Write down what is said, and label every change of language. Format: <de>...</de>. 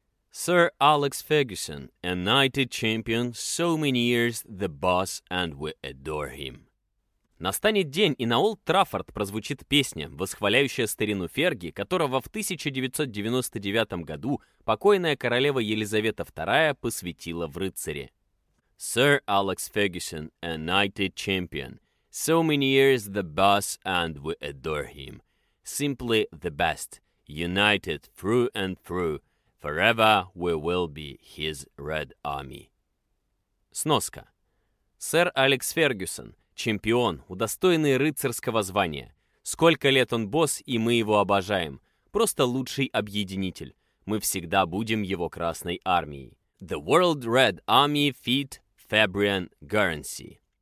<en>Sir Alex Ferguson, a knighted champion, so many years the boss, and we adore him.</en> <ru>Настанет день, и на Олд Траффорд прозвучит песня, восхваляющая старину Ферги, которого в 1999 году покойная королева Елизавета II посвятила в рыцари.</ru> <en>Sir Alex Ferguson, a knighted champion, so many years the boss, and we adore him. Simply the best. United through and through, forever we will be his Red Army.</en> <ru>Сноска. Сэр Алекс Фергюсон, чемпион, удостоенный рыцарского звания. Сколько лет он босс, и мы его обожаем. Просто лучший объединитель. Мы всегда будем его Красной Армией.</ru> <en>The World Red Army feat Fabian Guernsey.</en>